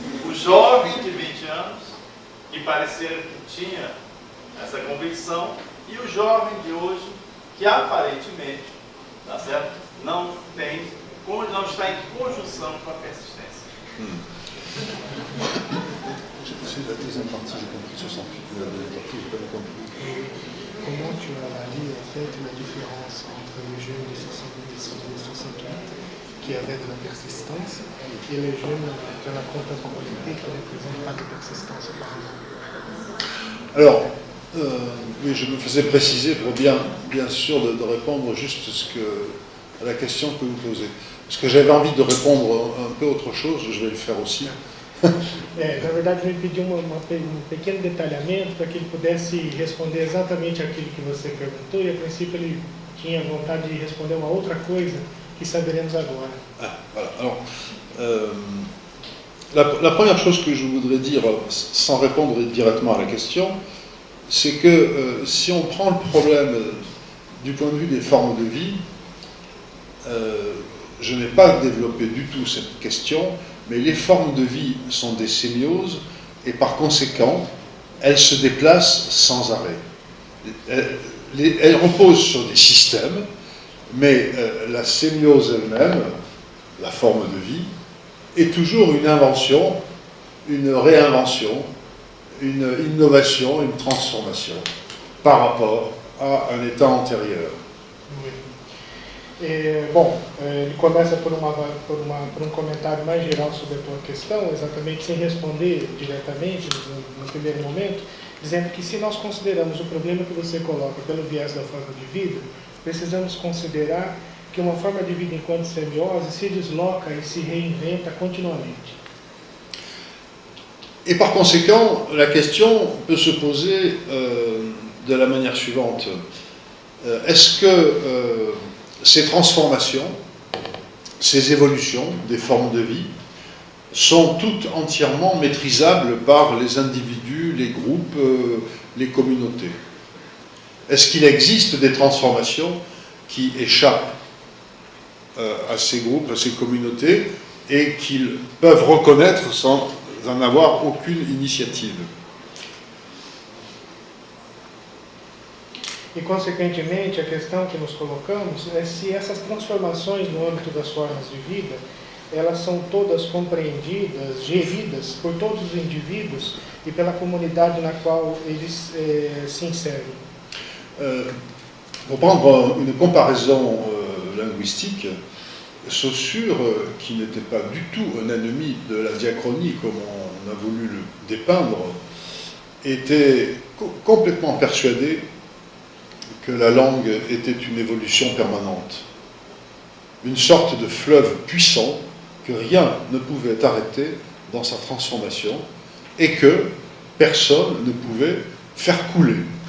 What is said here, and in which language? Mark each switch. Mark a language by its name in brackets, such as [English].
[Portuguese] O jovem de 20 anos, que parecia que tinha essa convicção, e o jovem de hoje, que aparentemente, tá certo? Não está em conjunção com a persistência. [French] La deuxième partie, j'ai compris 68, mais la deuxième partie, j'ai pas compris. Comment tu analyses en fait la différence entre les jeunes de 66 et 64 qui avaient de la persistance et les jeunes de la contemporanéité qui ne représentent pas de persistance par exemple? Alors, oui, je me faisais préciser pour bien sûr de répondre juste à la question que vous posez. Parce que j'avais envie de répondre un peu autre chose, je vais le faire aussi. [Portuguese] Na verdade, eu pedi um pequeno detalhamento para que ele pudesse responder exatamente aquilo que você perguntou, e a princípio ele tinha vontade de responder uma outra coisa que saberemos agora. [French] Voilà. Alors, la première chose que je voudrais dire, sans répondre directement à la question, c'est que si on prend le problème du point de vue des formes de vie, je n'ai pas développé du tout cette question, mais les formes de vie sont des sémioses et par conséquent, elles se déplacent sans arrêt. Elles reposent sur des systèmes, mais la sémiose elle-même, la forme de vie, est toujours une invention, une réinvention, une innovation, une transformation par rapport à un état antérieur. Oui. [Portuguese] Bom, ele começa por um comentário mais geral sobre a tua questão, exatamente sem responder diretamente no primeiro momento, dizendo que se nós consideramos o problema que você coloca pelo viés da forma de vida, precisamos considerar que uma forma de vida enquanto semiose se desloca e se reinventa continuamente. [French] Et par conséquent, la question peut se poser de la manière suivante. Est-ce que ces transformations, ces évolutions des formes de vie sont toutes entièrement maîtrisables par les individus, les groupes, les communautés? Est-ce qu'il existe des transformations qui échappent à ces groupes, à ces communautés, et qu'ils peuvent reconnaître sans en avoir aucune initiative. [Portuguese] E, consequentemente, a questão que nos colocamos é se essas transformações no âmbito das formas de vida, elas são todas compreendidas, geridas por todos os indivíduos e pela comunidade na qual eles se inserem. [French] Pour prendre une comparaison linguistique, Saussure, qui n'était pas du tout un ennemi de la diachronie comme on a voulu le dépeindre, était complètement persuadé que la langue était une évolution permanente, une sorte de fleuve puissant que rien ne pouvait arrêter dans sa transformation et que personne ne pouvait faire couler.